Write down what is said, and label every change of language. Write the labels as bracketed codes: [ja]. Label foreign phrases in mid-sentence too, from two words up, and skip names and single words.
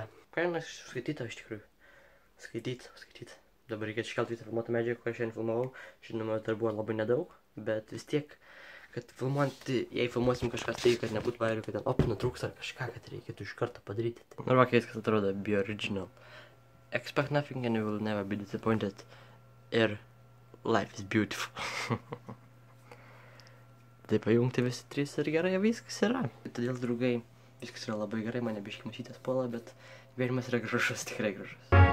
[lt] Kaina skaityta iš tikrųjų. Skaityt. Dabar reikėtų iškelti visą filmuotą medžiagą, kurią šiandien filmavau. Žinoma, dar buvo labai nedaug, bet vis tiek, kad filmuojant, jei filmuosim kažkas tai, kad nebūtų vairių, kad ten nutrūks ar kažką, kad reikėtų iš karto padaryti. Ir va, kai viskas atrodo, [en] be original. Expect nothing and you will never be disappointed. Ir life is beautiful. [lt] Tai pajungti visi trys ir gerai viskas yra. Todėl, draugai, viskas yra labai gerai, mane biškį masytės puola, bet gyvenimas yra gražus, tikrai gražus.